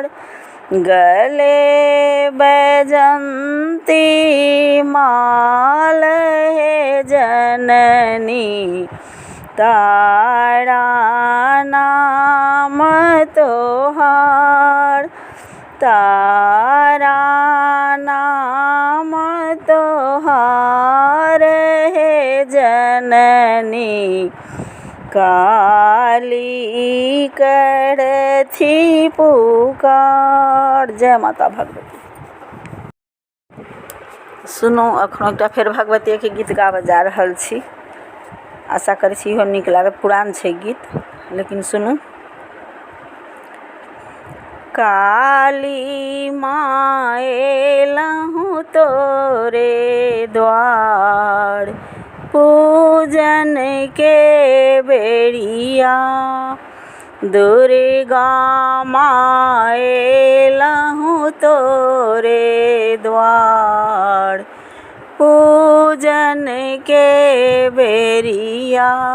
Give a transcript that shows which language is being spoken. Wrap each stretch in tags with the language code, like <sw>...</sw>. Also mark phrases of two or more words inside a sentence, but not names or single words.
<mai>गले बैजंती माल हे जननी, तारा नाम तोहार। तारा नाम तोहार हे जननी, काली करथी पुकार। जय माता भगवती। सुनो, अखनो एकटा फेर भगवती के गीत गाबऽ जा रहल छी। आशा करै छी इहो नीक लागत। पुरान छै गीत, लेकिन सुनू। काली माँ एलहूँ तोरे द्वार, पूजन के बेरिया। दुर्गा माँ एलहूँ तोरे द्वार, पूजन के बेरिया।</mai>